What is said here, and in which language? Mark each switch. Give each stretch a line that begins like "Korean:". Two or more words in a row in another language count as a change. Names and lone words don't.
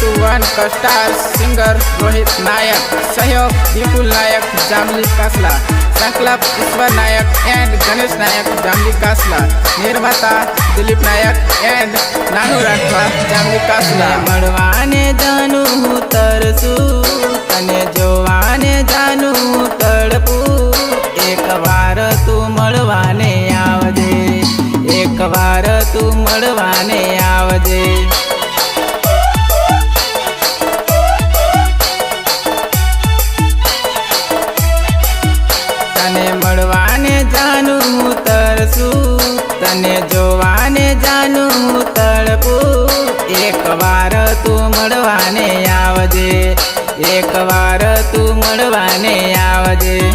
Hindi: वन का
English: star singer
Hindi: रोहित नायक, सहयोग विपुल नायक जामली कासला, संकल्प ईश्वर नायक एंड गणेश नायक जामली कासला, निर्माता दिलीप नायक एंड नानू राठवा जामली कासला।
Gujarati: મળવાને જાનું હું તરસું, તને જોવાને જાનું હું તડપું, એકવાર તું મળવાને આવજે, એકવાર તું મળવાને આવજે। તને મળવાને જાનું હું તરસું, તને જોવાને જાનું હું તડપું, એકવાર તું મળવાને આવજે, એકવાર તું મળવાને આવજે।